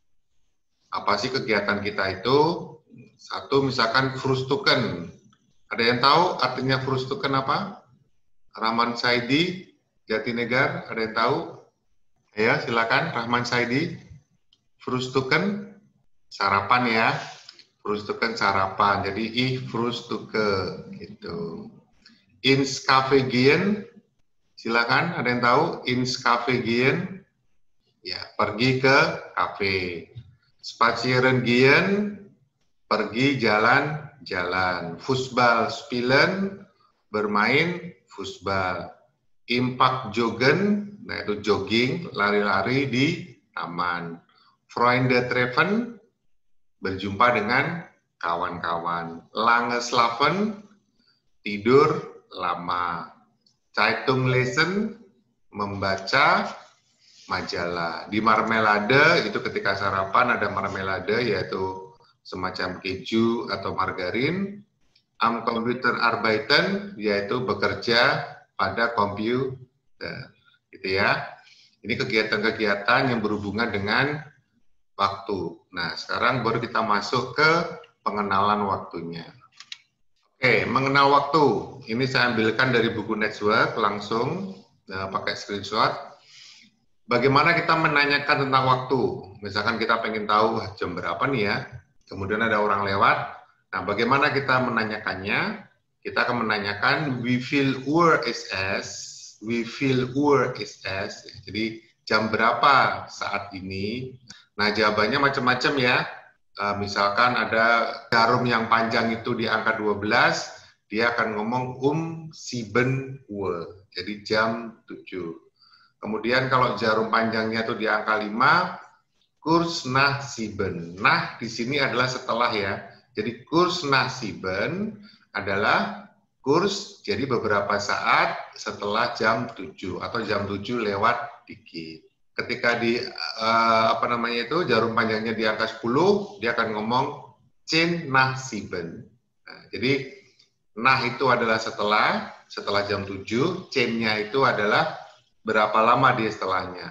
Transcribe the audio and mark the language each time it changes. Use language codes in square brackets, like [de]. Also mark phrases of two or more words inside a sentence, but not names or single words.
[id] Apa sih kegiatan kita itu? Satu, misalkan Frühstücken. Ada yang tahu artinya Frühstücken apa? Rahman Saidi, Jatinegar, ada yang tahu? Ya, silakan Rahman Saidi. Frühstücken, sarapan ya. Frühstücken sarapan. Jadi [de] ich frühstücke [id] gitu. [de] Ins Café gehen, [id] silakan ada yang tahu? [de] Ins Café gehen, [id] ya pergi ke kafe. [de] Spazieren gehen, [id] pergi jalan-jalan. [de] Fußball spielen, [id] bermain futsal. [de] Impact joggen, [id] nah itu jogging, lari-lari di taman. [de] Freunde treffen, [id] berjumpa dengan kawan-kawan. [de] Lange schlafen, [id] tidur lama. [de] Zeitung lesen, [id] membaca majalah. Di marmelade, itu ketika sarapan ada marmelade, yaitu semacam keju atau margarin. [de] Am Computer arbeiten, [id] yaitu bekerja pada komputer, gitu ya. Ini kegiatan-kegiatan yang berhubungan dengan waktu. Nah, sekarang baru kita masuk ke pengenalan waktunya. Oke, mengenal waktu. Ini saya ambilkan dari buku Network langsung, pakai screenshot. Bagaimana kita menanyakan tentang waktu? Misalkan kita pengen tahu jam berapa nih ya, kemudian ada orang lewat. Nah, bagaimana kita menanyakannya? Kita akan menanyakan [de] wie viel Uhr ist es? Wie viel Uhr ist es? [id] Jadi jam berapa saat ini? Nah, jawabannya macam-macam ya. Misalkan ada jarum yang panjang itu di angka 12, dia akan ngomong 7 Uhr. Jadi jam 7. Kemudian kalau jarum panjangnya itu di angka 5, [de] kurz nach 7. [id] Nah, di sini adalah setelah ya. Jadi [de] kurz nach 7 [id] adalah kurs, jadi beberapa saat setelah jam 7 atau jam 7 lewat dikit. Ketika di jarum panjangnya di angka 10, dia akan ngomong 10 nach 7. Nah, jadi nah itu adalah setelah jam 7, 10-nya itu adalah berapa lama dia setelahnya.